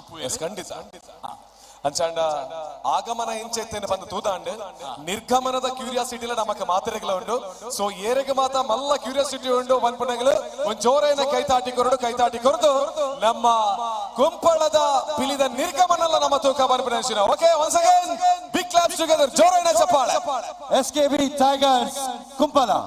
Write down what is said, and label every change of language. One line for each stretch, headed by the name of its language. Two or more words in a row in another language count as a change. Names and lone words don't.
Tulu: ಖಂಡಿತ ಅಂಚಾಂಡ ಆಗಮನ ಎಂಚೆತ್ತೇನೆ ಬಂದು ತೂತಾಂಡು ನಿರ್ಗಮನದ ಕ್ಯೂರಿಯಾಸಿಟಿಲ ನಮಕ್ ಮಾತೆರೆಗಳ ಉಂಡು ಸೊ ಏರೆಗೆ ಮಾತ ಮಲ್ಲ ಕ್ಯೂರಿಯಾಸಿಟಿ ಉಂಡು ಬಂದ್ಪುಣಗಳು ಒಂದ್ ಜೋರೇನ ಕೈತಾಟಿ ಕೊರದು ನಮ್ಮ ಕುಂಪಳದ ಪಿಲಿದ ನಿರ್ಗಮನಲ್ಲ ನಮ್ಮ ತೂಕ ಬಂದ್ಪುಣ ಓಕೆ
English: once again big claps together
Tulu: ಜೋರೇನ ಚಪ್ಪಾಳೆ ಎಸ್ಕೆಬಿ ಟೈಗರ್ಸ್ ಕುಂಪಲ